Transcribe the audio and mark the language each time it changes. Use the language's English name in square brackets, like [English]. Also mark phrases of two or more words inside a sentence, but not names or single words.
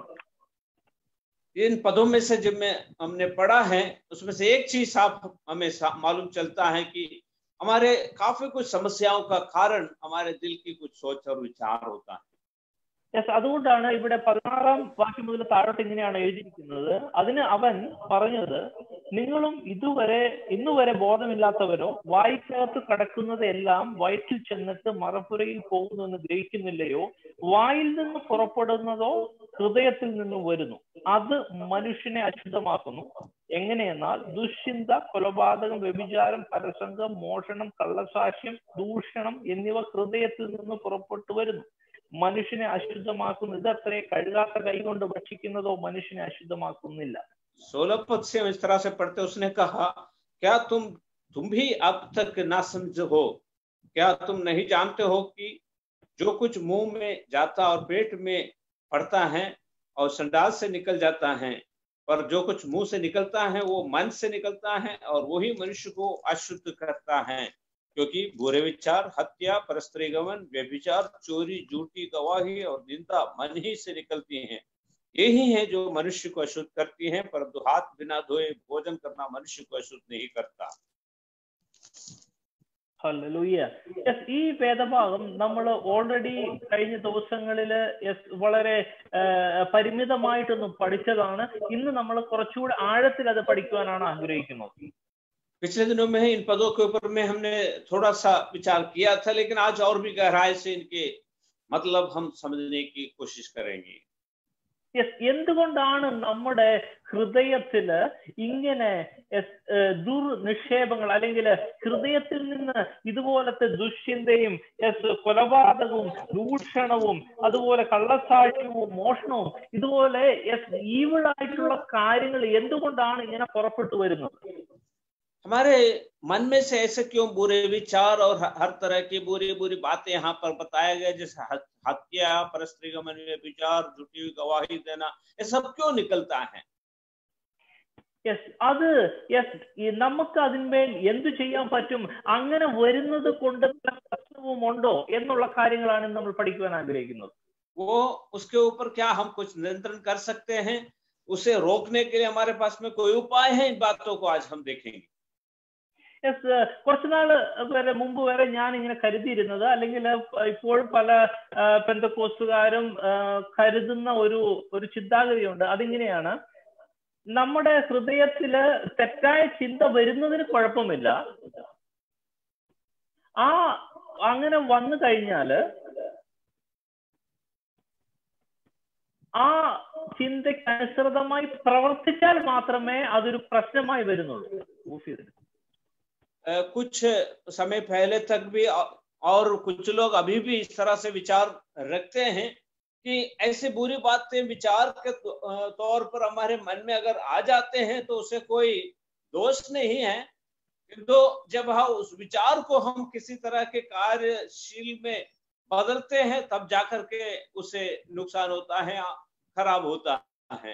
[Hindi] इन पदों में से जब हमने पढ़ा है उसमें से एक चीज साफ हमें मालूम चलता है कि हमारे काफी कुछ समस्याओं का कारण हमारे दिल की कुछ सोच और विचार होता है. [Malayalam] അതുകൊണ്ടാണ് ഇവിടെ 16-ാം വാക്യം മുതൽ താഴോട്ട് ഇങ്ങനെയാണ് എഴുതിയിരിക്കുന്നത്. അതിന് അവൻ പറഞ്ഞത്, നിങ്ങളും ഇന്നുവരെ ബോധമില്ലാത്തവരോ വായിക്കകത്ത് കിടക്കുന്നത് എല്ലാം വയറ്റിൽ ചെന്നിട്ട് മറപ്പുരയിൽ പോകുന്നു എന്ന് ഗ്രഹിക്കുന്നില്ലയോ? വായിൽ നിന്ന് പുറപ്പെടുന്നതോ ഹൃദയത്തിൽ നിന്നും വരുന്നു, അത് മനുഷ്യനെ അശുദ്ധമാക്കുന്നു. എങ്ങനെയെന്നാൽ ദുശ്ചിന്ത, കൊലപാതകം, വ്യഭിചാരം, പരസംഗം, മോഷണം, കള്ളസാക്ഷ്യം, ദൂഷണം എന്നിവ ഹൃദയത്തിൽ നിന്ന് പുറപ്പെട്ടു വരുന്നു, മനുഷ്യനെ അശുദ്ധമാക്കുന്നു. ഇതത്രേ കഴുകാത്ത കൈ കൊണ്ട് ഭക്ഷിക്കുന്നതോ മനുഷ്യനെ അശുദ്ധമാക്കുന്നില്ല. [Hindi] 16 पद से इस तरह से पढ़ते उसने कहा, क्या तुम भी अब तक ना समझ हो? क्या तुम नहीं जानते हो कि जो कुछ मुंह में जाता और पेट में पड़ता है और संडास से निकल जाता है पर जो कुछ मुंह से निकलता है वो मन से निकलता है और वही मनुष्य को अशुद्ध करता है, क्योंकि बुरे विचार, हत्या, परस्त्री गमन, व्यभिचार, चोरी, झूठी गवाही और निंदा मन ही से निकलती हैं। यही है जो मनुष्य को अशुद्ध करती हैं, परंतु हाथ बिना धोए भोजन करना मनुष्य को अशुद्ध नहीं करता। [Malayalam] ഹല്ലേലൂയ. യെസ്, ഈ വേദഭാഗം നമ്മൾ ഓൾറെഡി കഴിഞ്ഞ ദിവസങ്ങളിൽ വളരെ പരിമിതമായിട്ടൊന്ന് പഠിച്ചതാണ്. ഇന്ന് നമ്മൾ കുറച്ചുകൂടെ ആഴത്തിൽ അത് പഠിക്കുവാനാണ് ആഗ്രഹിക്കുന്നത്. [Hindi] पिछले दिनों में इन पदों के ऊपर में हमने थोड़ा सा विचार किया था, लेकिन आज और भी गहराई से इनके मतलब हम समझने की कोशिश करेंगे। [Malayalam] യെസ്, എന്തുകൊണ്ടാണ് നമ്മുടെ ഹൃദയത്തില് ഇങ്ങനെ ദുർനിക്ഷേപങ്ങൾ അല്ലെങ്കിൽ ഹൃദയത്തിൽ നിന്ന് ഇതുപോലത്തെ ദുശ്ചിന്തയും കൊലപാതകവും ദൂഷണവും അതുപോലെ കള്ളസാക്ഷ്യവും മോഷണവും ഇതുപോലെ ഈവിളായിട്ടുള്ള കാര്യങ്ങൾ എന്തുകൊണ്ടാണ് ഇങ്ങനെ പുറപ്പെട്ടു വരുന്നത്? [Hindi] हमारे मन में से ऐसे क्यों बुरे विचार और हर तरह की बुरी बुरी बातें यहाँ पर बताया गया, जैसे हत्या, परस्त्री गमन, व्यभिचार, झूठी गवाही देना, ये सब क्यों निकलता है? [Malayalam] അത് നമുക്ക് അതിന്മേൽ എന്തു ചെയ്യാൻ പറ്റും, അങ്ങനെ വരുന്നത് കൊണ്ട് പ്രശ്നവും ഉണ്ടോ എന്നുള്ള കാര്യങ്ങളാണ് നമ്മൾ പഠിക്കുവാൻ ആഗ്രഹിക്കുന്നത്. [Hindi] वो उसके ऊपर क्या हम कुछ नियंत्रण कर सकते हैं, उसे रोकने के लिए हमारे पास में कोई उपाय है? इन बातों को आज हम देखेंगे। [Malayalam] കുറച്ചുനാൾ വരെ മുമ്പ് വരെ ഞാൻ ഇങ്ങനെ കരുതിയിരുന്നത്, അല്ലെങ്കിൽ ഇപ്പോൾ പല പെന്തക്കോസ്തുകാരും കരുതുന്ന ഒരു ചിന്താഗതിയുണ്ട്. അതിങ്ങനെയാണ്: നമ്മുടെ ഹൃദയത്തില് തെറ്റായ ചിന്ത വരുന്നതിന് കുഴപ്പമില്ല, അങ്ങനെ വന്നു കഴിഞ്ഞാല് ആ ചിന്തയ്ക്ക് അനുസൃതമായി പ്രവർത്തിച്ചാൽ മാത്രമേ അതൊരു പ്രശ്നമായി വരുന്നുള്ളൂ. [Hindi] कुछ समय पहले तक भी और कुछ लोग अभी भी इस तरह से विचार रखते हैं कि ऐसे बुरी बातें विचार के तौर पर हमारे मन में अगर आ जाते हैं तो उसे कोई दोष नहीं है, किंतु जब हम उस विचार को हम किसी तरह के कार्यशील में बदलते हैं तब जाकर के उसे नुकसान होता है, खराब होता है।